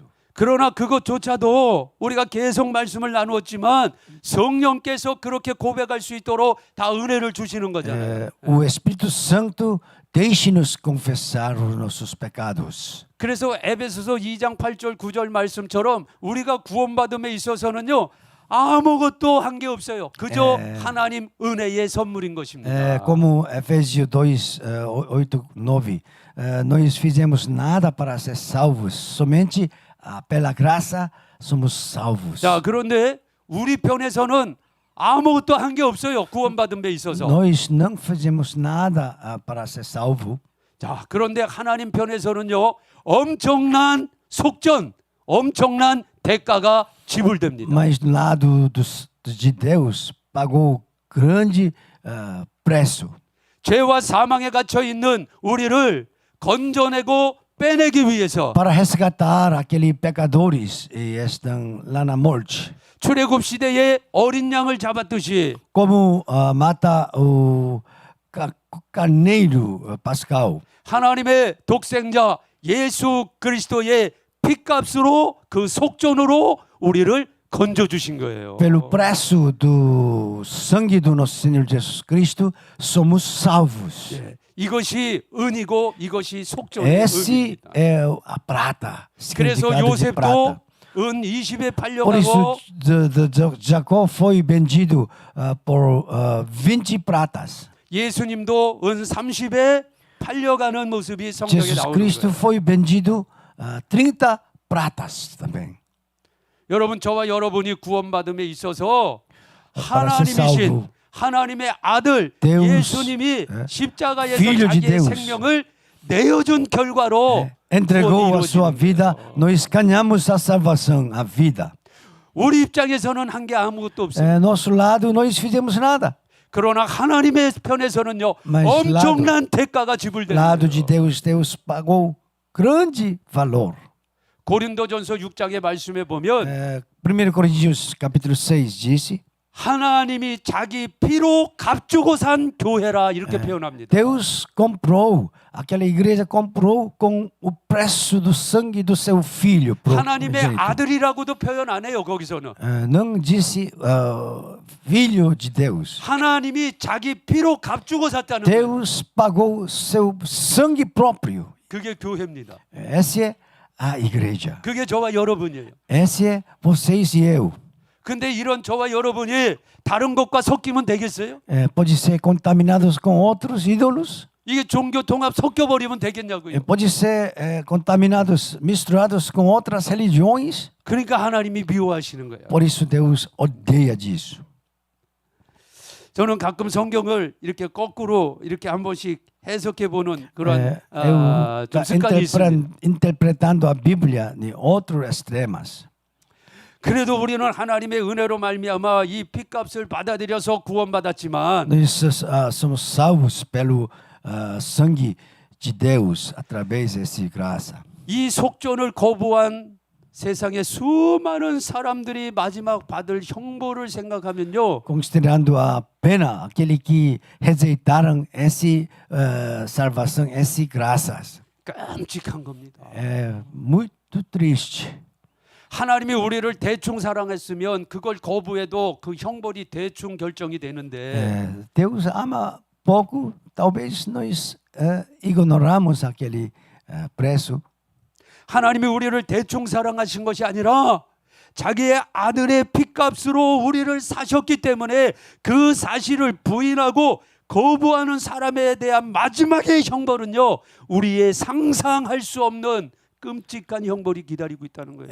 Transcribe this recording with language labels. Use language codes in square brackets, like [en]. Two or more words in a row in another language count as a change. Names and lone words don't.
[ko] 그러나 그것조차도 우리가 계속 말씀을 나누었지만 성령께서 그렇게 고백할 수 있도록 다 은혜를 주시는 거잖아요. [pt] O Espírito Santo deixe-nos confessar os nossos pecados. [ko] 그래서 에베소서 2장 8절 9절 말씀처럼 우리가 구원받음에 있어서는요 아무것도 한 게 없어요. 그저 하나님 은혜의 선물인 것입니다. [pt] Como Efésios 2, 8, 9, nós fizemos nada para ser salvos, somente pela graça somos salvos. [ko] 자, 그런데 우리 편에서는 아무것도 한 게 없어요. 구원받은 데 있어서. [pt] Nós não fizemos nada para ser salvo. [ko] 자, 그런데 하나님 편에서는요. 엄청난 속전, 엄청난 대가가 지불됩니다. [pt] Mas do lado de Deus pagou grande preço. [ko] 죄와 사망에 갇혀 있는 우리를 건져내고 빼내기 위해서 [pt] Para resgatar aqueles pecadores que estão lá na morte. [ko] 출애굽 시대에 어린 양을 잡았듯이 [pt] Como mata o carneiro pascal. [ko] 하나님의 독생자 예수 그리스도의 피값으로 그 속전으로 우리를 건져 주신 거예요. [pt] Pelo preço do sangue do nosso Senhor Jesus Cristo, somos salvos. [ko] 예, 이것이 은이고 이것이 속전의 [pt] Esse [ko] 은입니다. [pt] é a prata. [ko] 그래서 [pt] Significado de prata. [ko] 요셉도 은 20에 [pt] Por isso, [ko] 팔려가고 [pt] Jacó foi vendido por 20 pratas. [ko] 예수님도 은 30에 팔려가는 모습이 성경에 [pt] Jesus [ko] 나오는 [pt] Cristo [ko] 거예요. [pt] foi vendido 30 pratas também. [ko] 여러분, 저와 여러분이 구원받음에 있어서 [pt] Para ser salvo. [ko] 하나님이신 하나님의 아들 [pt] Deus, [ko] 예수님이 십자가에서 [pt] Filho de [ko] 자기의 [pt] Deus. [ko] 생명을 내어준 결과로 [pt] Entregou a [ko] 구원이 [pt] sua [ko] 이루어지는 [pt] vida, [ko] 거예요. [pt] nós ganhamos a salvação, a vida. [ko] 우리 입장에서는 한 게 아무것도 없어요. [pt] Nosso lado, nós fizemos nada. [ko] 그러나 하나님의 편에서는요, [pt] Mas [ko] 엄청난 대가가 지불되는 [pt] Lado de [ko] 거예요. [pt] Deus, Deus pagou grande valor. [ko] 고린도전서 6장의 말씀에 보면 [pt] 1 Coríntios capítulo 6 disse: [ko] 하나님이 자기 피로 값주고 산 교회라 이렇게 표현합니다. [pt] Deus comprou, aquela igreja comprou com o preço do sangue do seu filho. [ko] 하나님의 아들이라고도 표현 안 해요. 거기서는 [pt] Não disse filho de Deus. [ko] 하나님이 자기 피로 값주고 샀다는 거예요. [pt] Deus pagou seu sangue próprio. [ko] 그게 교회입니다. [pt] Essa é a igreja. [ko] 그게 저와 여러분이에요. [pt] Essa é vocês e eu. [ko] 근데 이런 저와 여러분이 다른 것과 섞이면 되겠어요? [pt] Pode ser contaminados com outros ídolos. [ko] 이게 종교 통합 섞여버리면 되겠냐고요. [pt] Pode ser contaminados, misturados com outras religiões. [ko] 그러니까 하나님이 미워하시는 거예요. [pt] Por isso Deus odeia disso. [ko] 저는 가끔 성경을 이렇게 거꾸로 이렇게 한 번씩 해석해 보는 그런 [pt] Eu [ko] 좀 습관이 있습니다. [pt] interpretando a Bíblia em outros extremos. [ko] 그래도 우리는 하나님의 은혜로 말미암아 이 피값을 받아들여서 구원받았지만 [pt] Nós somos salvos pelo sangue de Deus através dessa graça. [ko] 이 속전을 거부한 세상의 수많은 사람들이 마지막 받을 형벌을 생각하면요, [pt] Considerando a pena, aquele que rejeitaram essa salvação, essas graças. [ko] 끔찍한 겁니다. [pt] É muito triste. [ko] 하나님이 우리를 대충 사랑했으면 그걸 거부해도 그 형벌이 대충 결정이 되는데 [pt] Deus ama pouco, talvez nós ignoramos aquele preço. [ko] 하나님이 우리를 대충 사랑하신 것이 아니라 자기의 아들의 피값으로 우리를 사셨기 때문에 그 사실을 부인하고 거부하는 사람에 대한 마지막의 형벌은요, 우리의 상상할 수 없는 끔찍한 형벌이 기다리고 있다는 거예요.